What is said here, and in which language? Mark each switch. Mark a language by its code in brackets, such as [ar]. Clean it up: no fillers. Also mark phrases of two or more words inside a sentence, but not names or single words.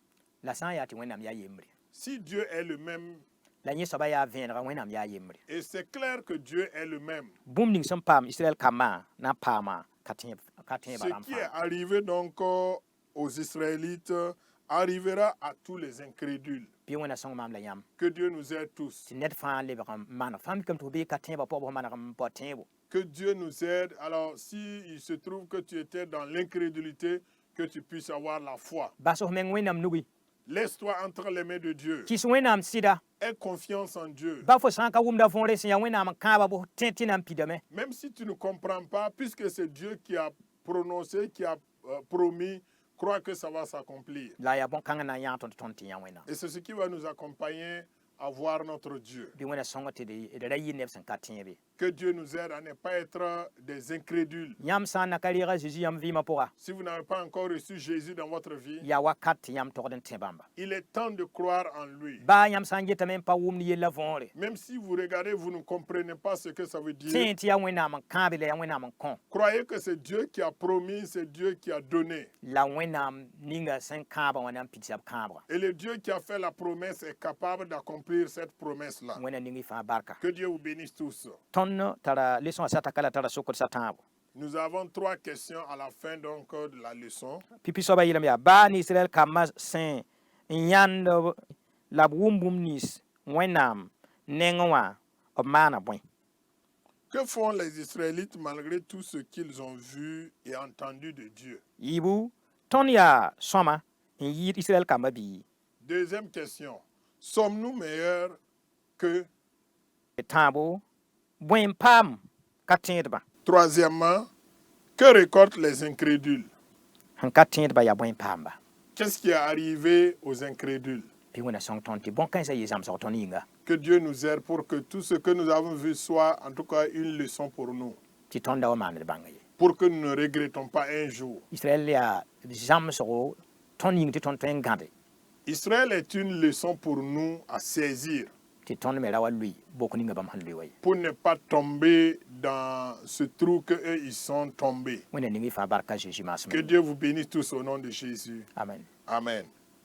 [fr] Si Dieu est le même, et c'est clair que Dieu est le même, ce qui est arrivé donc aux Israélites arrivera à tous les incrédules. Que Dieu nous aide tous. Que Dieu nous aide. Alors, s'il se trouve que tu étais dans l'incrédulité, que tu puisses avoir la foi. [mos] bas f meng wẽnnaam nugi [fr] Laisse-toi entre les mains de Dieu. [mos] kɩs wẽnnaam sɩda [fr] Aie confiance en Dieu. [mos] ba fo sã n ka wʋmda võore sẽn yaa wẽnnaam n kãaba bo tẽ tɩ na n pidame [fr] Même si tu ne comprends pas, puisque c'est Dieu qui a prononcé, qui a promis, crois que ça va s'accomplir. [mos] la yaa bõn-kãngã na n yãg tõnd tõnd tɩ yã wẽnnaam [fr] Et c'est ce qui va nous accompagner à voir notre Dieu. [mos] bɩ wẽna sõng tɩ d ra yɩ neb sẽn ka tẽebe [fr] Que Dieu nous aide à ne pas être des incrédules. [mos] yãmb sã n na ka reeg a Zeezi yãmb vɩɩmã pʋga [fr] Si vous n'avez pas encore reçu Jésus dans votre vie, [mos] yaa wakat tɩ yãmb togd n tẽ bãmba [fr] il est temps de croire en lui. [mos] baa yãmb sã n getame n pa wʋmd yella võore [fr] Même si vous regardez, vous ne comprenez pas ce que ça veut dire. [mos] tẽ tɩ yaa wẽnnaam n kãabe la yaa wẽnnaam n kõ [fr] Croyez que c'est Dieu qui a promis, c'est Dieu qui a donné. [mos] la wẽnnaam ninga sẽn kãabã wã na n pidsa b kãabga [fr] Et le Dieu qui a fait la promesse est capable d'accomplir cette promesse-là. [mos] wẽna ning y fãa barka [fr] Que Dieu vous bénisse tous. [mos] tõnd tara leçon sata kala tara sokd sa tãabo [fr] Nous avons 3 questions à la fin donc de la leçon. [mos] pipi soaba yɩlm yaa baa ne israɛl kambã sẽn n yãnd la b wʋm bũmb nins wẽnnaam nengẽ wã b maana bõe [fr] Que font les Israélites malgré tout ce qu'ils ont vu et entendu de Dieu? yɩɩbu tõnd yaa sõma n yɩɩd israɛl kambã bii Deuxième question. Sommes-nous meilleurs que... [mos] tãabo bõe n paam ka tẽedbã [fr] Troisièmement, que récoltent les incrédules? [mos] sẽn ka tẽedbã yaa bõe n paamba [fr] Qu'est-ce qui est arrivé aux incrédules? [mos] bɩ wẽna sõng tõnd tɩ bõn-kãensã yɩ zãmsg tõnd yĩnga [fr] Que Dieu nous aide pour que tout ce que nous avons vu soit en tout cas une leçon pour nous. [mos] tɩ tõnd da wa maand bãnga ye [fr] Pour que nous ne regrettons pas un jour. [mos] israɛl yaa zãmsgo tõnd yĩng tɩ tõnd tõe n gãde [fr] Israël est une leçon pour nous à saisir. [mos] tɩ tõnd me ra wa lʋɩ bok ninga bãmb sẽn lʋɩ wa ye [fr] Pour ne pas tomber dans ce trou que eux ils sont tombés. [mos] wẽna ning y fãa barka Zeezi [fr] Que [mos] maasem [fr] Dieu vous bénisse tous au nom de Jésus. [mos] amen [fr] Amen.